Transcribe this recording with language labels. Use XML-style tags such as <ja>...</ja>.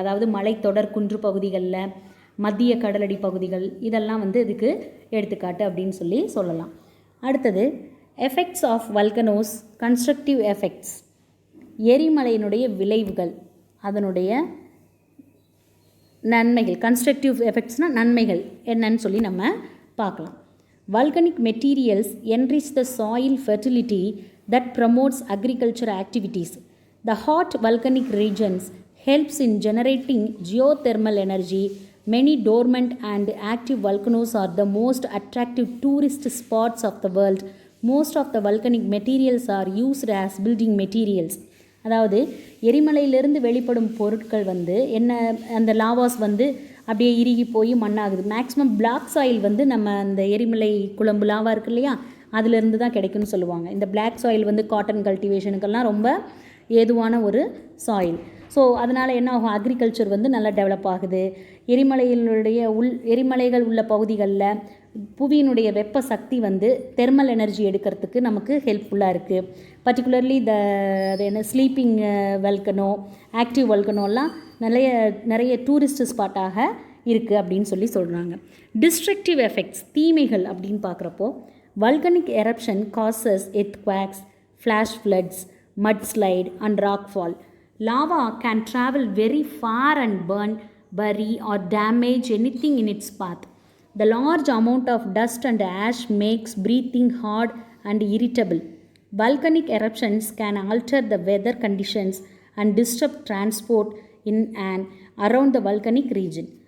<ta>அதாவது மலைத்தொடர் குன்று பகுதிகளில், மத்திய கடலடி பகுதிகள், இதெல்லாம் வந்து இதுக்கு எடுத்துக்காட்டு அப்படின்னு சொல்லலாம்.</ta> <en>அடுத்தது effects of volcanoes, constructive effects.</en> <ta>எரிமலையினுடைய விளைவுகள், அதனுடைய நன்மைகள், கன்ஸ்ட்ரக்டிவ் எஃபெக்ட்ஸ்னால் நன்மைகள் என்னன்னு சொல்லி நம்ம பார்க்கலாம்.</ta> <en>Volcanic materials enrich the soil fertility that promotes agriculture activities. The hot volcanic regions helps in generating geothermal energy. Many dormant and active volcanoes are the most attractive tourist spots of the world. Most of the volcanic materials are used as building materials.</en> <ta>அதாவது எரிமலையிலிருந்து வெளிப்படும் பொருட்கள் வந்து என்ன, அந்த laws வந்து அப்படியே இறுகி போய் மண்ணாகுது. மேக்ஸிமம் பிளாக் சாயில் வந்து நம்ம அந்த எரிமலை குழம்பு லாவா இருக்குது இல்லையா, அதிலிருந்து தான் கிடைக்கும்னு சொல்லுவாங்க. இந்த பிளாக் சாயில் வந்து காட்டன் கல்டிவேஷனுக்கெல்லாம் ரொம்ப ஏதுவான ஒரு சாயில். ஸோ அதனால் என்ன ஆகும், அக்ரிகல்ச்சர் வந்து நல்லா டெவலப் ஆகுது. எரிமலைகள் உள்ள பகுதிகளில் புவியினுடைய வெப்ப சக்தி வந்து தெர்மல் எனர்ஜி எடுக்கிறதுக்கு நமக்கு ஹெல்ப்ஃபுல்லாக இருக்குது. பர்டிகுலர்லி அது என்ன ஸ்லீப்பிங் வல்கனோ, ஆக்டிவ் வல்கனோலாம் நிறைய டூரிஸ்ட் ஸ்பாட்டாக இருக்குது அப்படின்னு சொல்கிறாங்க.</ta> <en>destructive effects,</en> <ta>தீமைகள் அப்படின்னு பார்க்குறப்போ,</ta> <en>Volcanic eruption causes earthquakes, flash floods, mudslide and rockfall. Lava can travel very far and burn, bury or damage anything in its path. The large amount of dust and ash makes breathing hard and irritable. Volcanic eruptions can alter the weather conditions and disrupt transport in and around the volcanic region.</en>